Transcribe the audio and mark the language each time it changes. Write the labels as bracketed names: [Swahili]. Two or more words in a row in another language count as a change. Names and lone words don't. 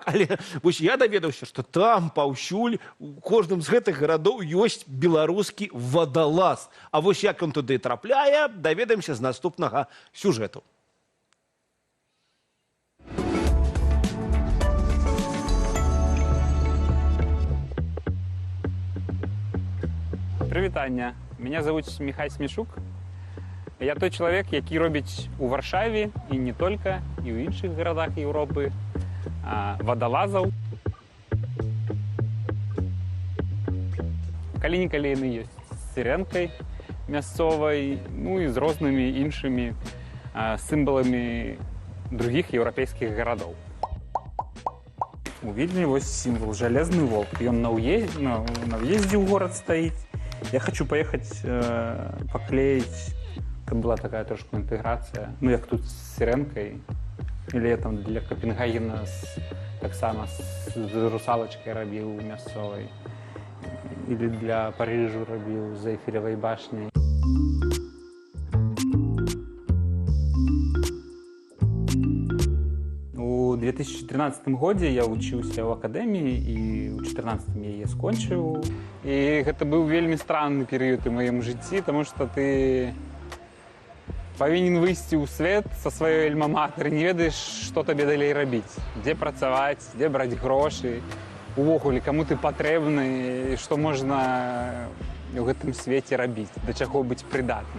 [Belarusian] Але вось я даведаўся, што там паўсюль у кожным з гэтых гарадоў ёсць беларускі вадалаз. А вось як ён туды трапляе, даведаемся з наступнага сюжэту. Прывітання. [Russian] Меня зовут Михай Смешук. [Belarusian] Я той чалавек, які робіць у Варшаве і не толькі, і ў іншых гарадах Еўропы вадалазаў. Калі-нікалі яны ёсць з сірэнкай мясцовай, ну і з рознымі іншымі сімваламі другіх еўрапейскіх гарадоў. У Відні вось сімвал жалезны волк. Ён на ўездзе ў горад стаіць. [Russian] Я хочу поехать поклеить, там была такая трошку интеграция, ну як тут с сиренкой, или я там для Копенгагена так само с русалочкой робил мясцовой, или для Парижу робил з Эйфелевой башней. [Belarusian] У 2013 годзе я вучыўся ў акадэміі і ў 2014 яе скончыў. І гэта быў вельмі странны перыяд у маім жыцці, таму што ты павінен выйсці ў свет са сваёй альма-матэр, не ведаеш, што табе далей рабіць, дзе працаваць, дзе браць грошы, увогуле, каму ты патрэбны, што можна ў гэтым свеце рабіць, да чаго быць прыдатным.